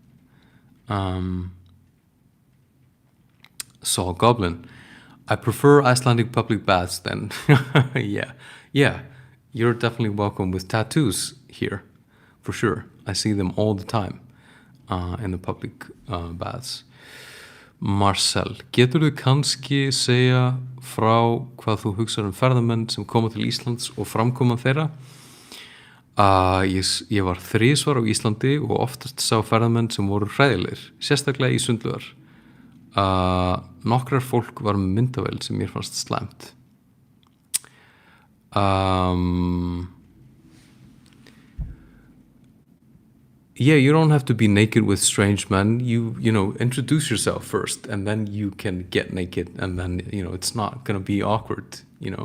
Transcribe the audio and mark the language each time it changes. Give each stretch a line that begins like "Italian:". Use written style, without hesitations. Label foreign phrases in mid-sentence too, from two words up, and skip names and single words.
English: Saw a goblin. I prefer Icelandic public baths then. Yeah, you're definitely welcome with tattoos here, for sure. I see them all the time in the public baths.
Icelandic: Marcel, geturðu kannski segja frá hvað þú hugsar ferðamenn sem koma til Íslands og framkoma þeirra? Ég var 3 á Íslandi og oftast sá ferðamenn sem voru hræðilegir, sérstaklega í sundlaugar. Nokkrar fólk var með myndavél sem mér fannst slæmt.
English: Yeah, you don't have to be naked with strange men. You know, introduce yourself first, and then you can get naked, and then, you know, it's not gonna be awkward, you know.